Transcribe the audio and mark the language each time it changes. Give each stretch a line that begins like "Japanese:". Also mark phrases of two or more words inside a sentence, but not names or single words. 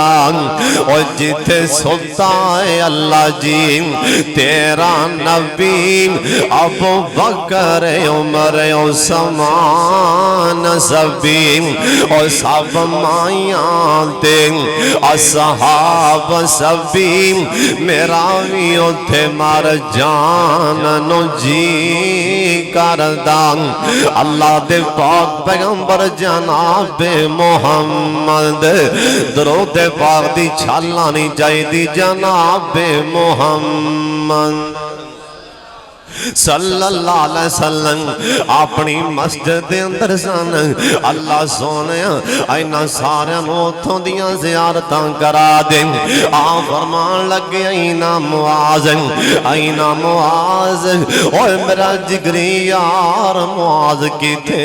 Punjabi: اور جتھے ستا ہے اللہ جی تیرا نبی، ابو بکر عمر عثمان سبھی، اور سب مائیاں تے اصحاب سبھی، میرا بھی اتھے مر جان نوں جی کردا. اللہ دے پاک پیغمبر جناب محمد، درود پاک دی چھالا نہیں چاہیدی جناب محمد
Arabic: صلى الله عليه وسلم
Punjabi: اپنی مسجد دے اندر سن. اللہ سوہنیا انہاں ساریاں نوں اتھوں دیاں زیارتاں کرا دے. آ فرمان لگے اینا معاذ، اینا معاذ، اوئے میرا جگری یار معاذ کتھے?